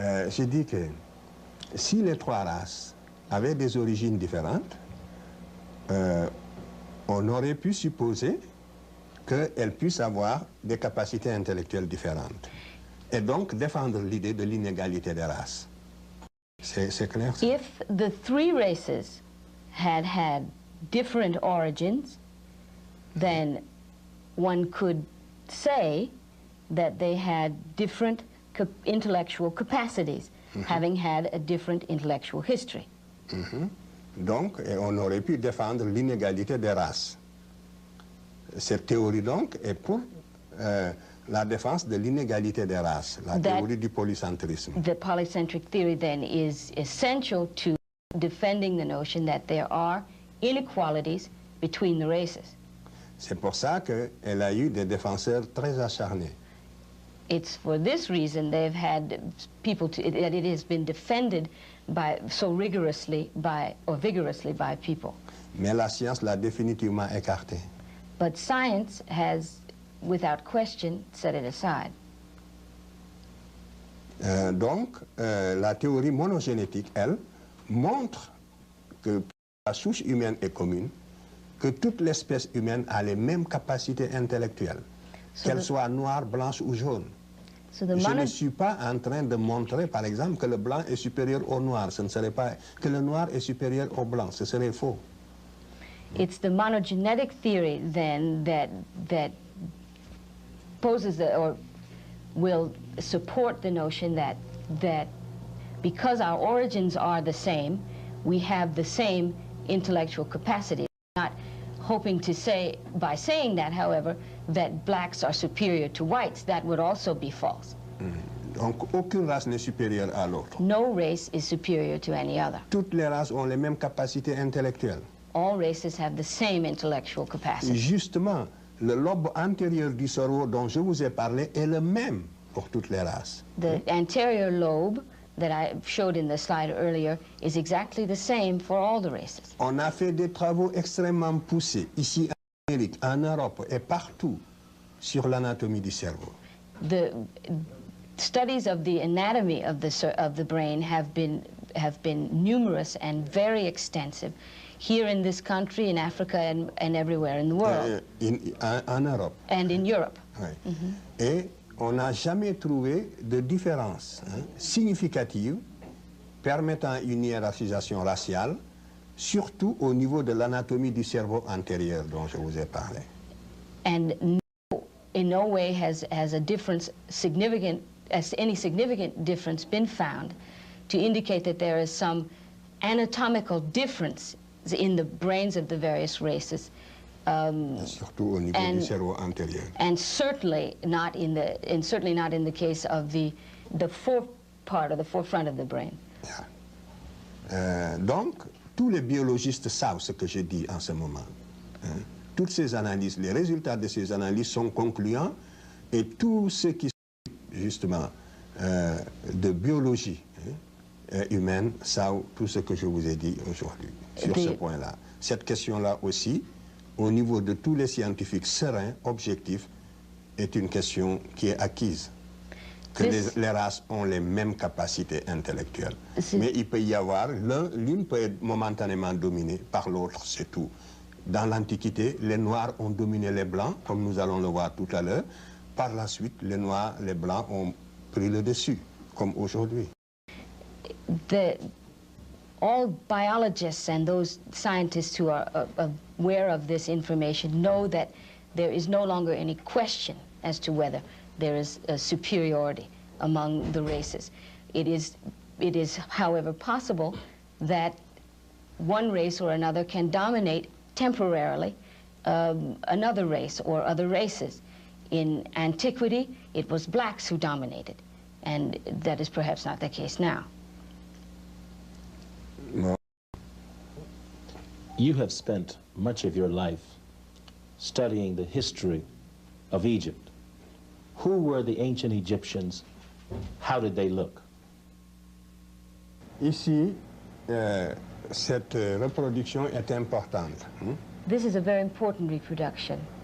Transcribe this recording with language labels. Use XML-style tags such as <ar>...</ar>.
<fr>J'ai dit que si les trois races avaient des origines différentes, on aurait pu supposer qu'elles puissent avoir des capacités intellectuelles différentes. Et donc défendre l'idée de l'inégalité des races. C'est clair? Ça?</fr> <en>If the three races had different origins, then one could say that they had different intellectual capacities, having had a different intellectual history.</en> <fr>Donc, on aurait pu défendre l'inégalité des races. Cette théorie, donc, est pour la défense de l'inégalité des races, la théorie du polycentrisme.</fr> <en>The polycentric theory, then, is essential to defending the notion that there are inequalities between the races.</en> <fr>C'est pour ça qu'elle a eu des défenseurs très acharnés.</fr> <en>It's for this reason they've had people that it has been defended so vigorously by people.</en> <fr>Mais la science l'a définitivement écarté.</fr> <en>But science has, without question, set it aside.</en> <fr>Donc, la théorie monogénétique, elle, montre que la souche humaine est commune, que toute l'espèce humaine a les mêmes capacités intellectuelles, qu'elles soient noires, blanches ou jaunes. Je ne suis pas en train de montrer, par exemple, que le blanc est supérieur au noir. Ce ne serait pas que le noir est supérieur au blanc. Ce serait faux.</fr> <en>It's the monogenetic theory, then, that poses or will support the notion that because our origins are the same, we have the same intellectual capacity. Not hoping to say, by saying that, however, that blacks are superior to whites. That would also be false.</en> <fr>Donc, aucune race n'est supérieure à l'autre.</fr> <en>No race is superior to any other.</en> <fr>Toutes les races ont les mêmes capacités intellectuelles.</fr> <en>All races have the same intellectual capacity.</en> <fr>Justement, le lobe antérieur du cerveau dont je vous ai parlé est le même pour toutes les races.</fr> <en>The anterior lobe that I showed in the slide earlier is exactly the same for all the races.</en> <fr>On a fait des travaux extrêmement poussés, ici en Amérique, en Europe et partout, sur l'anatomie du cerveau.</fr> <en>The studies of the anatomy of the brain have been numerous and very extensive here in this country, in Africa, and everywhere in the world.</en> <fr>En Europe.</fr> <en>And in Europe.</en> <fr>Oui. Et on n'a jamais trouvé de différence significative permettant une hiérarchisation raciale, surtout au niveau de l'anatomie du cerveau antérieur dont je vous ai parlé.</fr> <en>And in no way has a difference any significant difference been found to indicate that there is some anatomical difference in the brains of the various races.</en> <fr>Surtout au niveau du cerveau antérieur.</fr> <en>And certainly not in the case of the forefront of the brain. Yeah.</en> <fr>Donc, tous les biologistes savent ce que je dis en ce moment. Toutes ces analyses, les résultats de ces analyses sont concluants et tous ceux qui justement de biologie humaine savent tout ce que je vous ai dit aujourd'hui sur ce point-là. Cette question-là aussi, au niveau de tous les scientifiques sereins, objectifs, est une question qui est acquise. Que les races ont les mêmes capacités intellectuelles. Mais il peut y avoir, l'une peut être momentanément dominée par l'autre, c'est tout. Dans l'Antiquité, les Noirs ont dominé les Blancs, comme nous allons le voir tout à l'heure. Par la suite, les Noirs, les Blancs ont pris le dessus, comme aujourd'hui.</fr> <en>All biologists and those scientists who are aware of this information know that there is no longer any question as to whether there is a superiority among the races. It is, however, possible that one race or another can dominate temporarily another race or other races. In antiquity, it was blacks who dominated, and that is perhaps not the case now. No. You have spent much of your life studying the history of Egypt. Who were the ancient Egyptians? How did they look?</en> <fr>Ici, cette reproduction est importante.</fr> <en>This is a very important reproduction.</en>